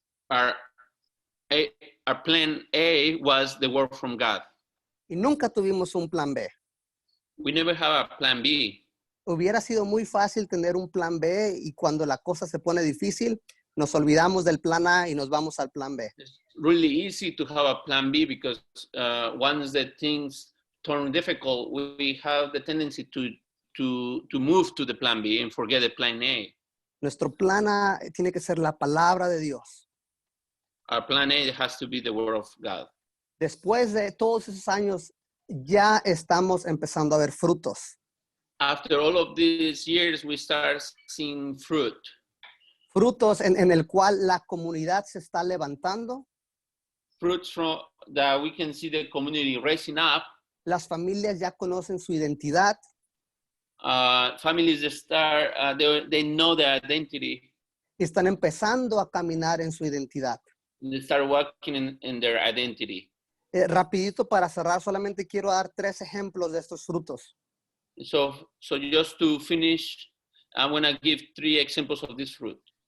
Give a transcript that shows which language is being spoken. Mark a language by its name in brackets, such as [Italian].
[English] our plan A was the word from God. [Spanish] Y nunca tuvimos un plan B. [English] We never have a plan B. [Spanish] Hubiera sido muy fácil tener un plan B y cuando la cosa se pone difícil, nos olvidamos del plan A y nos vamos al plan B. [English] It's really easy to have a plan B because once the things turn difficult, we have the tendency to move to the plan B and forget the plan A. [Spanish] Nuestro plan A tiene que ser la palabra de Dios. [English] Our plan A has to be the word of God. [Spanish] Después de todos esos años, ya estamos empezando a ver frutos. [English] After all of these years, we start seeing fruit. [Spanish] Frutos en el cual la comunidad se está levantando. [English] Fruits from that we can see the community rising up. [Spanish] Las familias ya conocen su identidad. [English] families that start, they know their identity, [Spanish] y están empezando a caminar en su identidad. [English] and they start walking in their identity. [Spanish] Rapidito para cerrar, solamente quiero dar 3 ejemplos de estos frutos. [English] So just to finish, I'm gonna give 3 examples of this fruit.